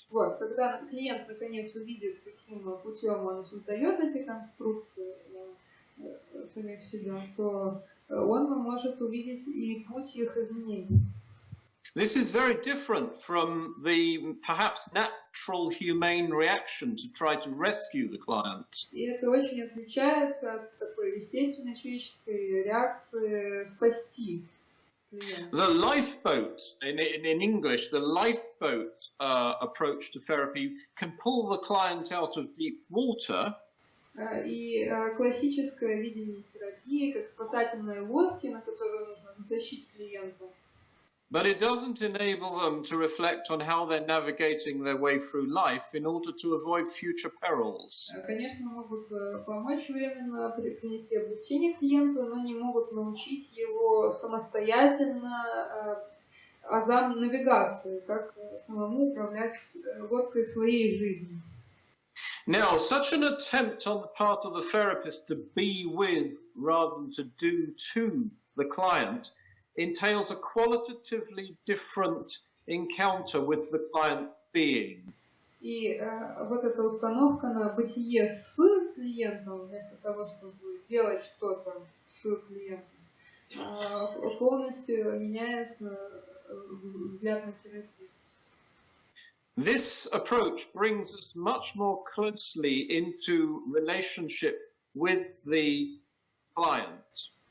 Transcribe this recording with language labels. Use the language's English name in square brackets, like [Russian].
[Russian] Вот, когда клиент наконец увидит, каким путем он создает эти конструкты самих себя, то он может увидеть и путь их изменений. [English] This is very different from the perhaps natural humane reaction to try to rescue the client. [Russian] И это очень отличается от такой естественной человеческой реакции спасти клиента. [English] The lifeboat, in English, the lifeboat approach to therapy can pull the client out of deep water. [Russian] И классическое видение терапии как спасательные лодки, на которые нужно затащить клиента. [English] But it doesn't enable them to reflect on how they're navigating their way through life in order to avoid future perils. [Russian] Конечно, могут помочь временно принести облегчение клиенту, но не могут научить его самостоятельно азам навигации, как самому управлять лодкой своей жизни. [English] Now, such an attempt on the part of the therapist to be with rather than to do to the client entails a qualitatively different encounter with the client being. [Russian] И вот эта установка на бытие с клиентом, вместо того, чтобы делать что-то с клиентом, полностью меняется взгляд на терапию. [English] This approach brings us much more closely into relationship with the client.